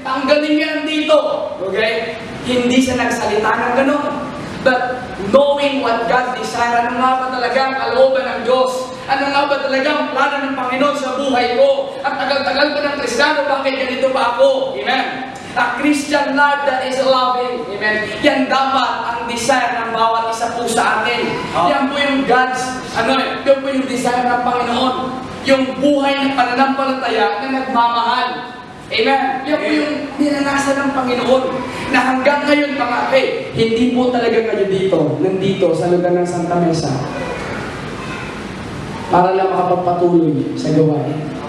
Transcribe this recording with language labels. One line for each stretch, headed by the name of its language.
Filipino: Tanggalin niya dito. Okay? Hindi siya nagsalita ng ganun.
English: But knowing what God desire,
Filipino: ano nga ba talaga ang kalooban ng Diyos? Ano nga ba talaga ang plano ng Panginoon sa buhay ko? At tagal-tagal ko ng Kristiyano, bakit ganito pa ako? Amen?
English: A Christian life that is loving. Amen?
Filipino: Yan dapat ang desire ng bawat isa po sa atin. Yan po yung God's, yan po yung desire ng Panginoon. Yung buhay ng pananampalataya na nagmamahal. Amen? Yan po yung ninanasan ng Panginoon. Na hanggang ngayon mga hindi po talaga kayo dito, nandito sa lugar ng Santa Mesa para lang makapagpatuloy sa gawain.